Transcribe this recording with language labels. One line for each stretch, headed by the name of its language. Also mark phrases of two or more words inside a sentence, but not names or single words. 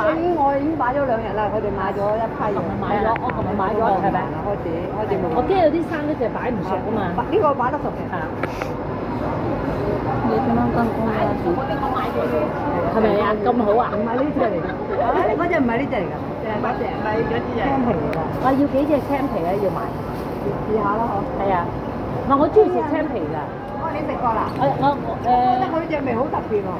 Cantonese: 我已經擺咗2日啦，佢哋買咗一批嘢。買咗，我琴日買咗係咪？開始冇。我驚有啲生嗰隻擺唔熟啊嘛。呢個擺得熟嘅。係啊。
Filipino: Dito ng kangkong natin.
Cantonese: 係咪啊？咁好啊？唔係呢隻嚟㗎。嗰隻唔係呢隻嚟㗎，嗰隻唔係嗰隻青皮嚟㗎。我要幾隻青皮咧？要買。試下啦，嗬。係啊。唔係我中意食青皮㗎。你食過啦？我覺得佢隻味好特別喎。